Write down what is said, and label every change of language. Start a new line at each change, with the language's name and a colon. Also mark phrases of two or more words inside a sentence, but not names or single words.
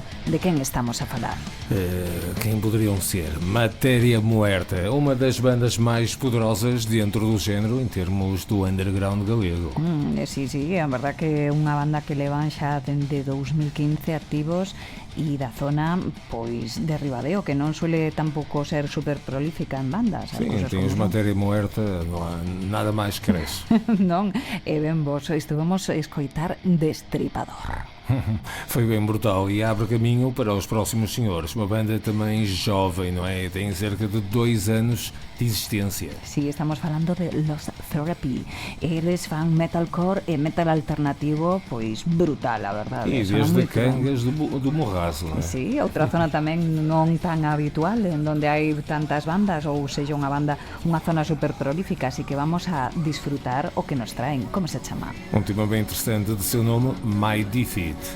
Galician: De quen estamos a falar?
Portuguese: Quem poderiam ser? Matéria Muerta, uma das bandas mais poderosas dentro do género em termos do underground galego.
Galician: Sí, é verdad que é unha banda que levan xa dende 2015 activos e da zona, pois, de Ribadeo, que non suele tampouco ser super prolífica en bandas. Sim, tens Matéria Muerta, non há nada máis que res. Non, e ben vos, estuvemos a escoitar Destripador.
Portuguese: Foi bem brutal e abre caminho para os próximos senhores. Uma banda também jovem, não é? Tem cerca de 2 anos de existência.
Galician: Sí, estamos falando de Los Therapy. Eles fan metalcore e metal alternativo, pois brutal, a verdade.
Portuguese: E desde Cangas do Morrazo, não é?
Galician: Sí, outra zona tamén non tan habitual, en donde hai tantas bandas, ou seja, unha banda, unha zona super prolífica, así que vamos a disfrutar o que nos traen. Como se chama?
Portuguese: Um tema bem interessante de seu nome, My Defeat.